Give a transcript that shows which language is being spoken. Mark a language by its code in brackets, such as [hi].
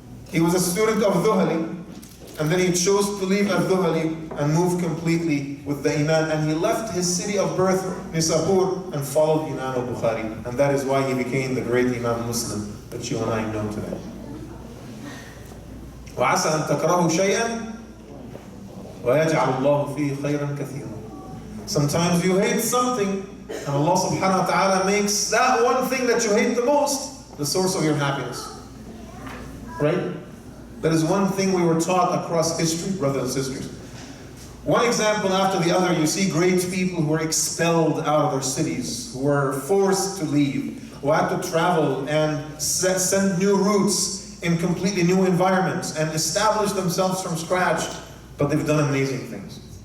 [en] He was a student of Dhuhali, and then he chose to leave al-Dhuhali and move completely with the Imam, and he left his city of birth, Nisapur, and followed Imam al-Bukhari. And that is why he became the great Imam Muslim that you and I know today. [ar] وَعَسَى أَن تَكْرَهُ شَيْئًا وَيَجْعَلُ اللَّهُ فِيهِ خَيْرًا كَثِيرًا. [en] Sometimes you hate something, and Allah subhanahu wa ta'ala makes that one thing that you hate the most the source of your happiness. Right? That is one thing we were taught across history, brothers and sisters. One example after the other, you see great people who were expelled out of their cities, who were forced to leave, who had to travel and send new routes in completely new environments and establish themselves from scratch, but they've done amazing things.